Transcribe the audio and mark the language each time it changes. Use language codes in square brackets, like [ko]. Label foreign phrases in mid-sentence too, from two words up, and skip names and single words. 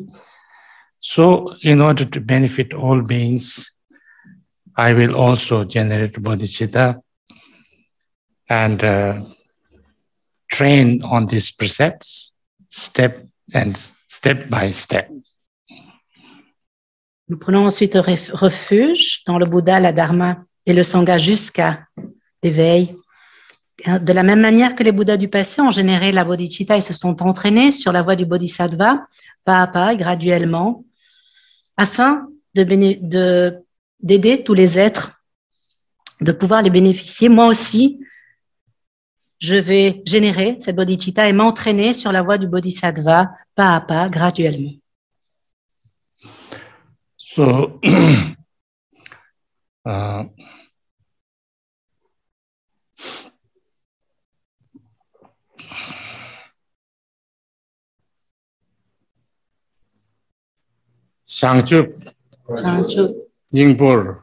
[en] So in order to benefit all beings, I will also generate bodhicitta and train on these precepts step by step. [fr] Nous prenons ensuite refuge dans le Bouddha, la Dharma et le Sangha jusqu'à l'éveil. De la même manière que les Bouddhas du passé ont généré la bodhicitta et se sont entraînés sur la voie du bodhisattva, pas à pas, graduellement, afin d'aider tous les êtres, de pouvoir les bénéficier. Moi aussi, je vais générer cette bodhicitta et m'entraîner sur la voie du bodhisattva, pas à pas, graduellement. [en] So, Sangchup, Ningpur,